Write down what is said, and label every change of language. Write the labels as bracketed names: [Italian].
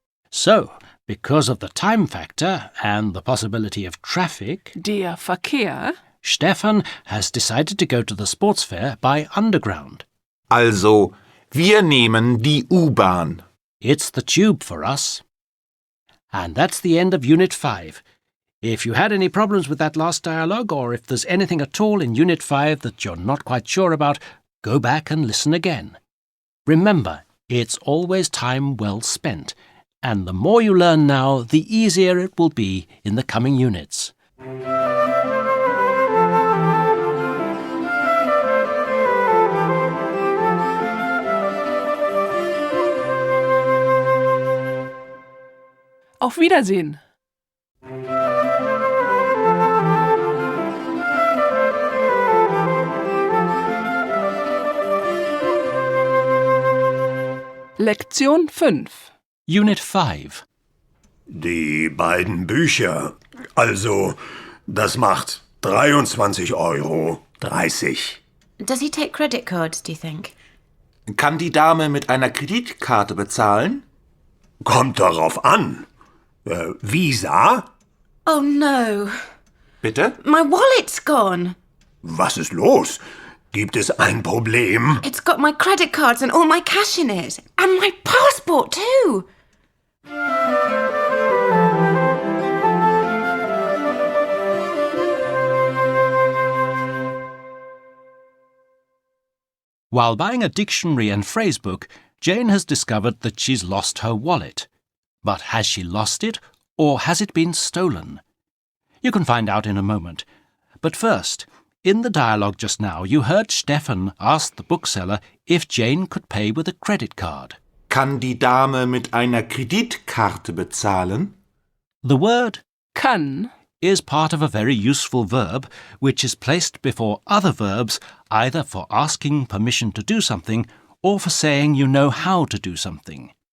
[English] So, because of the time factor and the possibility of traffic, [German] Der Verkehr. [English] Stefan has decided to go to the sports fair by underground. [German] Also, wir nehmen die U-Bahn. [English] It's the tube for us. And that's the end of Unit 5. If you had any problems with that last dialogue, or if there's anything at all in Unit 5 that you're not quite sure about, go back and listen again. Remember, it's always time well spent, and the more you learn now, the easier it will be in the coming units. [German] Auf Wiedersehen. Lektion 5. [English] Unit 5. [German] Die beiden Bücher. Also, das macht 23,30 €. [English] Does he take credit cards, do you think? [German] Kann die Dame mit einer Kreditkarte bezahlen? Kommt darauf an. Visa? [English] Oh no. [German] Bitte? [English] My wallet's gone. [German] Was ist los? Gibt es ein Problem? [English] It's got my credit cards and all my cash in it. And my passport too. While buying a dictionary and phrasebook, Jane has discovered that she's lost her wallet. But has she lost it, or has it been stolen? You can find out in a moment. But first, in the dialogue just now, you heard Stefan ask the bookseller if Jane could pay with a credit card. [German] Kann die Dame mit einer Kreditkarte bezahlen? [English] The word [German] Kann. [English] is part of a very useful verb which is placed before other verbs either for asking permission to do something or for saying you know how to do something.